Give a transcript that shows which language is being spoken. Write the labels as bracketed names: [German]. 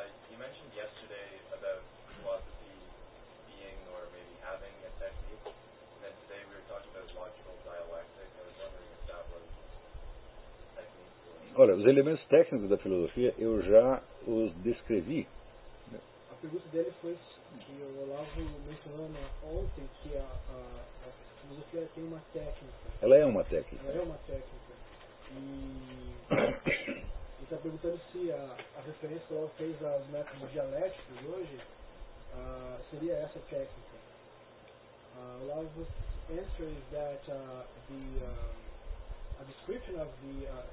[English] You mentioned yesterday about philosophy being or maybe having a technique, and then today we were talking about logical dialectic. I was wondering if that was a technique. [Portuguese] Olha, os elementos técnicos da filosofia eu já os descrevi. A pergunta dele foi que o Olavo mencionou ontem que a filosofia tem uma técnica. Ela é uma técnica. Ela é uma técnica. E está perguntando se a referência que ela fez aos métodos dialéticos hoje seria essa técnica. [English] Olavo's answer is that a description of the